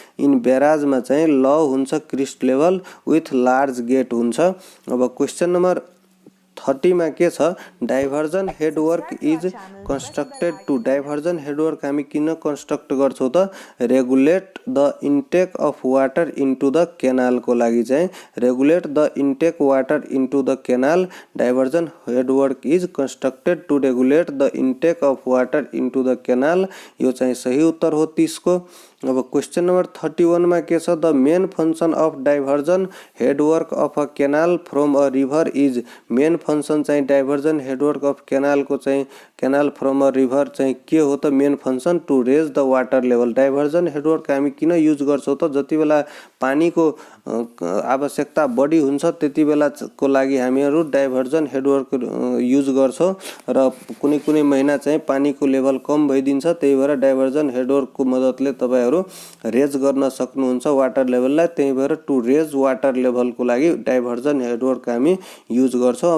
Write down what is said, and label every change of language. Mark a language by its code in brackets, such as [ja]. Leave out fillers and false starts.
[en] in barrage में [ne] चाहिँ ल हुन्छ [en] Crest level with large gate हुन्छ। [ne] अब क्वेशन नम्बर 30 मा के छ, [en] diversion headwork is constructed to, diversion headwork [ne] हामी किन कंस्ट्रक्ट गर्छौं त, [en] regulate the intake of water into the canal को लागि चाहिँ regulate the intake water into the canal, diversion headwork is constructed two regulate the intake of water into the canal, [ne] यो चाहिँ सही उत्तर हो 30 को। अब क्वेशन नंबर 31 में के छ, [en] the main function of diversion headwork of a canal from a river is, main function चाहिँ diversion headwork of canal को चाहिँ canal from a river [ne] चाहिँ के हो त, [en] Main function to raise the water level. [ne] Diversion headwork हामी किन use गर्छौं त, जति बेला पानी को आवश्यकता बढी हुन्छ त्यति बेला को लागि हामीहरु डाइभर्जन हेडवर्क युज गर्छौं र कुनै कुनै महिना चाहिँ पानी को लेभल कम भइदिन्छ, त्यही भएर डाइभर्जन हेडवर्क को मद्दतले तपाईहरु रेज गर्न सक्नुहुन्छ वाटर लेभललाई, त्यही भएर [en] to raise water level [ne] को लागि डाइभर्जन हेडवर्क हामी युज गर्छौं।